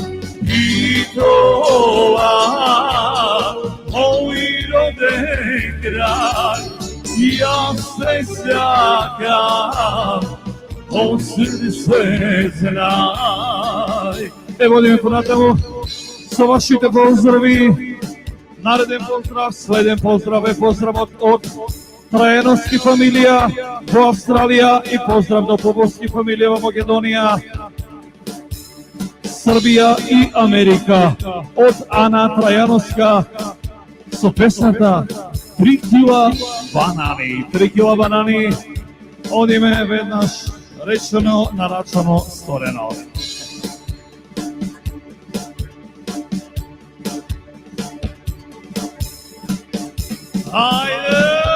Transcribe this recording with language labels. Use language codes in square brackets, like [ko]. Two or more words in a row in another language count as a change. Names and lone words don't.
[mk] Bitola, moj roden kraj, ja se sakam, od srce znaj. Evo idemo ponatamo sa vašите pozdravi. Naredен pozdrav, следен поздрав е поздрав од Трајановски фамилија во Австралија и поздрав до Побовски фамилија во Македонија, Србија и Америка. Од Ана Трајановска со песната 3 кила банани. 3 кила банани. Одиме веднаш речено, нарачано, сторено. Ajde!